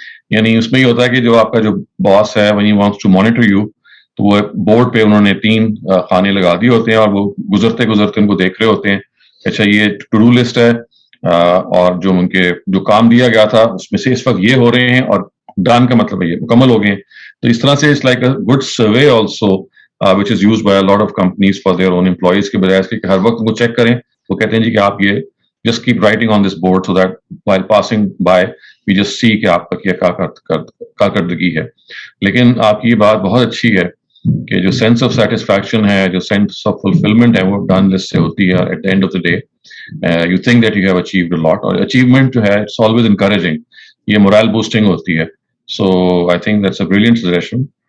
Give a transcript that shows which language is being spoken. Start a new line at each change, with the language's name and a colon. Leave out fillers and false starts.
Urdu: یعنی اس میں یہ ہوتا ہے کہ جو آپ کا جو باس ہے
English: when he wants to monitor you,
Urdu: تو وہ بورڈ پہ انہوں نے 3 خانے لگا دیے ہوتے ہیں, اور وہ گزرتے گزرتے ان کو دیکھ رہے ہوتے ہیں. اچھا یہ ٹو ڈو لسٹ ہے, اور جو ان کے جو کام دیا گیا تھا اس میں سے اس وقت یہ ہو رہے ہیں, اور ڈن کا مطلب ہے یہ مکمل ہو گئے ہیں. تو اس طرح سے
English: it's like a good survey also which is used by a lot of companies for their own employees
Urdu: کے بجائے اس کے کہ ہر وقت وہ چیک کریں. وہ کہتے ہیں جی کہ آپ یہ
English: just keep writing on this board so that while passing by we just see
Urdu: کہ آپ کا کیا کارکردگی ہے. لیکن آپ کی یہ بات بہت اچھی ہے کہ جو سینس آف سیٹسفیکشن ہے, جو سینس آف فلفلمنٹ ہے, وہ ڈن لسٹ سے ہوتی ہے
English: At the end of the day. You think that you have achieved a lot,
Urdu: اور اچیومنٹ جو ہے
English: It's always encouraging, یہ morale boosting ہوتی ہے. So I think that's a brilliant suggestion.